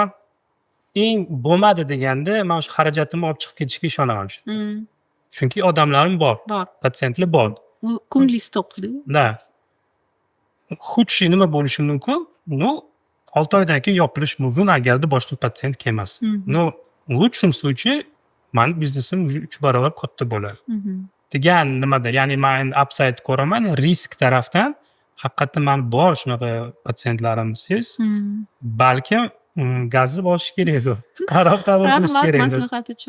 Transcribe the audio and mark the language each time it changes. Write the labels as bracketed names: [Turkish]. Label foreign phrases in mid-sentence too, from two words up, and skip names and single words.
[Uzbek] Eng bo'lmadi deganda men o'sha xarajatimni olib chiqib ketishga ishonaman. Chunki odamlarim bor. Patsientlar bor. Ko'nglingiz to'q-da. Da. Худший nima bo'lishi mumkin? 6 oydan keyin yopilish mumkin agarda boshqa patsient kelmas. [Russian] В лучшем случае [Uzbek] men biznesim 3 barobar katta bo'ladi. Degan nimada, ya'ni men upside ko'raman, risk tarafdan haqiqatdan men bor shunaqa patsientlarim siz. Balkim gazni bosish kerak. Qaror qabul qilish kerak. Maslahat uchun.